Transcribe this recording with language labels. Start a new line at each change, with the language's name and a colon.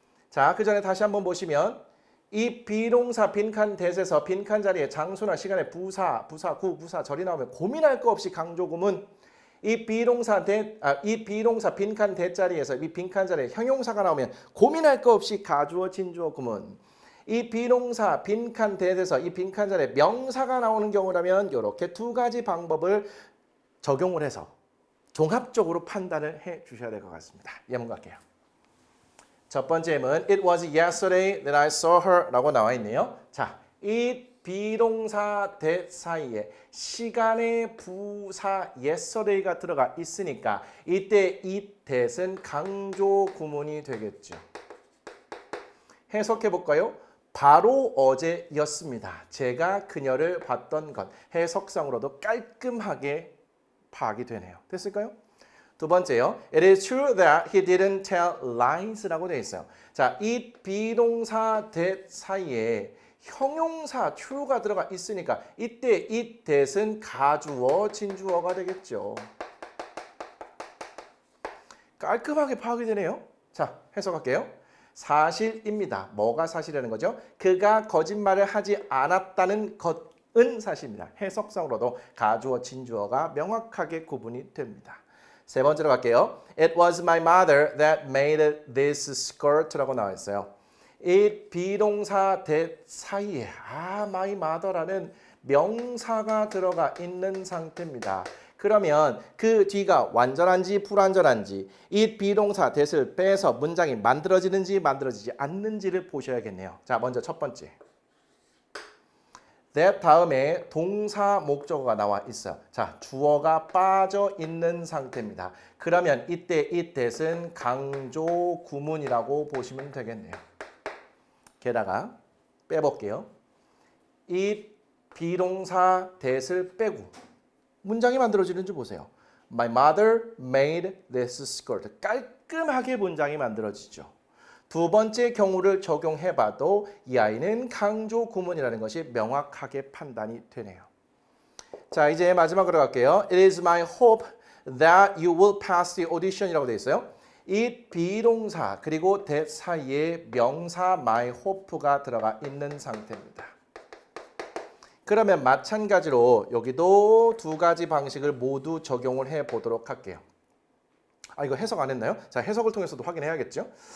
Korean: 자, 그 전에 다시 한번 보시면 이 비동사 빈칸 that에서 빈칸 자리에 장소나 시간에 부사, 부사구, 부사절이 나오면 고민할 거 없이 강조 구문 이 비동사 빈칸 that 자리에서 이 빈칸 자리에 형용사가 나오면 고민할 거 없이 가주어 진주어 구문 이 비동사 빈칸 that에서 이 빈칸 자리에 명사가 나오는 경우라면 이렇게 두 가지 방법을 적용을 해서 종합적으로 판단을 해 주셔야 될 것 같습니다. 예문 갈게요. 첫 번째 예문
English: It was yesterday that I saw her
Korean: 라고 나와 있네요. 자, 이 비동사 that 사이에 시간의 부사 yesterday가 들어가 있으니까 이때 이 that은 강조 구문이 되겠죠. 해석해 볼까요? 바로 어제였습니다. 제가 그녀를 봤던 것. 해석상으로도 깔끔하게 파악이 되네요. 됐을까요? 두 번째요.
English: It is true that he didn't tell lies라고
Korean: 되어 있어요. 자, 이 비동사 that 사이에 형용사 true가 들어가 있으니까 이때 이 that은 가주어 진주어가 되겠죠. 깔끔하게 파악이 되네요. 자, 해석할게요. 사실입니다. 뭐가 사실이라는 거죠? 그가 거짓말을 하지 않았다는 것은 사실입니다. 해석상으로도 가주어, 진주어가 명확하게 구분이 됩니다. 세 번째로 갈게요.
English: It was my mother that made this skirt라고
Korean: 나와 있어요. 이 비동사 that 사이에 my mother라는 명사가 들어가 있는 상태입니다. 그러면 그 뒤가 완전한지 불완전한지 이 비동사 that을 빼서 문장이 만들어지는지 만들어지지 않는지를 보셔야겠네요. 자, 먼저 첫 번째. that 다음에 동사 목적어가 나와 있어요. 자, 주어가 빠져 있는 상태입니다. 그러면 이때 이 that은 강조 구문이라고 보시면 되겠네요. 게다가 빼볼게요. 이 비동사 that을 빼고 문장이 만들어지는지 보세요.
English: My mother made this skirt.
Korean: 깔끔하게 문장이 만들어지죠. 두 번째 경우를 적용해봐도 이 아이는 강조 구문이라는 것이 명확하게 판단이 되네요. 자, 이제 마지막으로 갈게요.
English: It is my hope that you will pass the audition이라고
Korean: 되어 있어요. 이 비동사 그리고 that 사이에 명사 my hope가 들어가 있는 상태입니다. 그러면 마찬가지로 여기도 두 가지 방식을 모두 적용을 해 보도록 할게요. 이거 해석 안 했나요? 자, 해석을 통해서도 확인해야겠죠.